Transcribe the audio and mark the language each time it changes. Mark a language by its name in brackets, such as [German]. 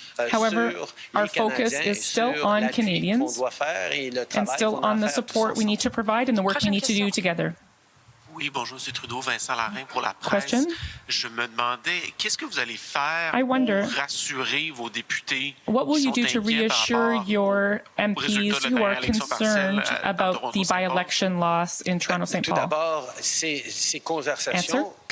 [English] However, our focus is still on Canadians and still on the support we need to provide and the work we need to do together. [French] Oui, bonjour, M. Trudeau, Vincent Larin pour la presse. Question? Je me demandais, qu'est-ce que vous allez faire pour rassurer vos députés? [English] What will you do to reassure your MPs who are concerned about the by-election loss in Toronto-St. Paul? Answer.